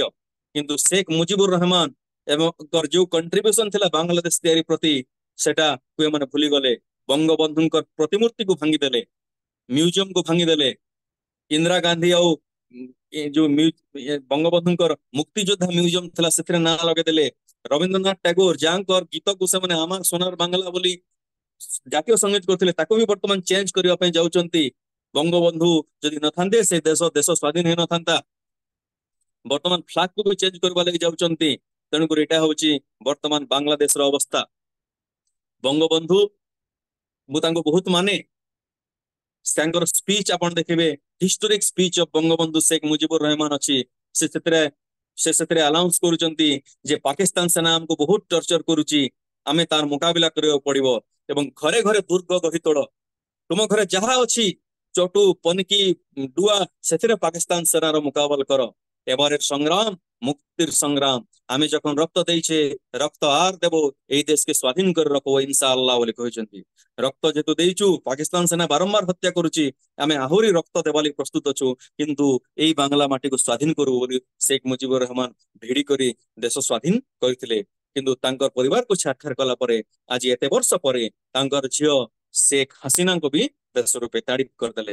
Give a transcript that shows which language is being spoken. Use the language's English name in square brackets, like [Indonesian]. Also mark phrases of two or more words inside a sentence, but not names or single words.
[Odia] କିନ୍ତୁ শেখ ମୁଜିବୁର ରହମାନ ଏବଂ ଯୋଉ କଣ୍ଟ୍ରିବ୍ୟୁସନ ଥିଲା ବାଂଲାଦେଶ ତିଆରି ପ୍ରତି, ସେଟାକୁ ଏମାନେ ଭୁଲିଗଲେ। ବଙ୍ଗବନ୍ଧୁଙ୍କ ପ୍ରତିମୂର୍ତ୍ତିକୁ ଭାଙ୍ଗିଦେଲେ, ମ୍ୟୁଜିୟମକୁ ଭାଙ୍ଗିଦେଲେ। ଇନ୍ଦିରା ଗାନ୍ଧୀ ଆଉ ଯୋଉ ବଙ୍ଗବନ୍ଧୁଙ୍କର ମୁକ୍ତିଯୋଦ୍ଧା ମ୍ୟୁଜିୟମ ଥିଲା ସେଥିରେ ନାଁ ଲଗେଇଦେଲେ। ରବୀନ୍ଦ୍ରନାଥ ଟାଗୋର ଯାହାଙ୍କର ଗୀତକୁ ସେମାନେ ଆମର সোনার বাংলা ବୋଲି ଜାତୀୟ ସଙ୍ଗୀତ କରୁଥିଲେ ତାକୁ ବି ବର୍ତ୍ତମାନ ଚେଞ୍ଜ କରିବା ପାଇଁ ଯାଉଛନ୍ତି। ବଙ୍ଗବନ୍ଧୁ ଯଦି ନଥାନ୍ତେ ସେ ଦେଶ ସ୍ୱାଧୀନ ହେଇନଥାନ୍ତା। ବର୍ତ୍ତମାନ ଫ୍ଲାଗକୁ ବି ଚେଞ୍ଜ କରିବା ଲାଗି ଯାଉଛନ୍ତି। ତେଣୁକରି ଏଇଟା ହଉଛି ବର୍ତ୍ତମାନ ବାଂଲାଦେଶର ଅବସ୍ଥା। ବଙ୍ଗବନ୍ଧୁ ମୁଁ ତାଙ୍କୁ ବହୁତ ମାନେ। ତାଙ୍କର ସ୍ପିଚ ଆପଣ ଦେଖିବେ, [English] historic speech of Bangabandhu [Odia] শেখ ମୁଜିବୁର ରହମାନ ଅଛି। ସେ ସେଥିରେ ଆନାଉନ୍ସ କରୁଛନ୍ତି ଯେ ପାକିସ୍ତାନ ସେନା ଆମକୁ ବହୁତ ଟର୍ଚର କରୁଛି, ଆମେ ତାର ମୁକାବିଲା କରିବାକୁ ପଡିବ ଏବଂ ଘରେ ଘରେ ଦୁର୍ଗ ଗଢ଼ି ତୋଳ। ତୁମ ଘରେ ଯାହା ଅଛି ଚଟୁ, ପନିକି, ଡୁଆ, ସେଥିରେ ପାକିସ୍ତାନ ସେନାର ମୁକାବିଲା କର। [Bangla] এবারের সংগ্রাম মুক্তির সংগ্রাম। আমি যখন রক্ত ଦେଇଛେ রক্ত আর দেব, এই দেশকে স্বাধীন করে রাখবো ইনশাআল্লাহ [Odia] ବୋଲି କହିଛନ୍ତି। ରକ୍ତ ଯେହେତୁ ଦେଇଛୁ, ପାକିସ୍ତାନ ସେନା ବାରମ୍ବାର ହତ୍ୟା କରୁଛି, ଆମେ ଆହୁରି ରକ୍ତ ଦେବା ଲାଗି ପ୍ରସ୍ତୁତ ଅଛୁ, କିନ୍ତୁ ଏଇ ବାଂଲା ମାଟିକୁ ସ୍ୱାଧୀନ କରିବୁ ବୋଲି শেখ ମୁଜିବୁର ରହମାନ ଭିଡି କରି ଦେଶ ସ୍ୱାଧୀନ କରିଥିଲେ। କିନ୍ତୁ ତାଙ୍କର ପରିବାରକୁ ସାକ୍ଷାତ କଲା ପରେ ଆଜି ଏତେ ବର୍ଷ ପରେ ତାଙ୍କର ଝିଅ শেখ ହାସିନାଙ୍କୁ ବି ଦେଶରୁ ବେତାଡିତ କରିଦେଲେ।